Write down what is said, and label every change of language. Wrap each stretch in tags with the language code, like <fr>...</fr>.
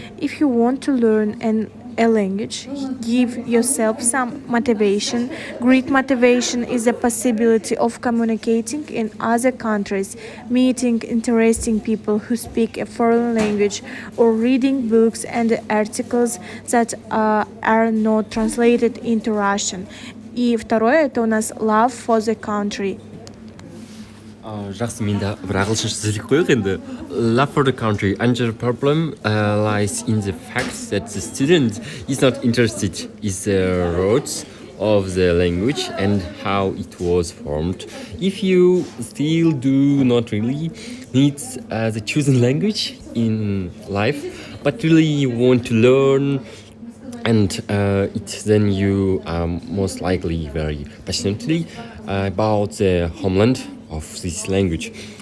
<en>If you want to learn a language, give yourself some motivation. Great motivation is the possibility of communicating in other countries, meeting interesting people who speak a foreign language, or reading books and articles that are not translated into Russian.</en> <ru>И второе, это у нас</ru> <en>love for the country.</en> <kk>Жақсы, мен де бір ағылшынша сөйлеп қояйық енді.</kk> <en>Love for the country. Another problem lies in the fact that the student is not interested in the roots of the language and how it was formed. If you still do not really need the chosen language in life, but really want to learn and then you are most likely very passionately about the homeland of this language.</en>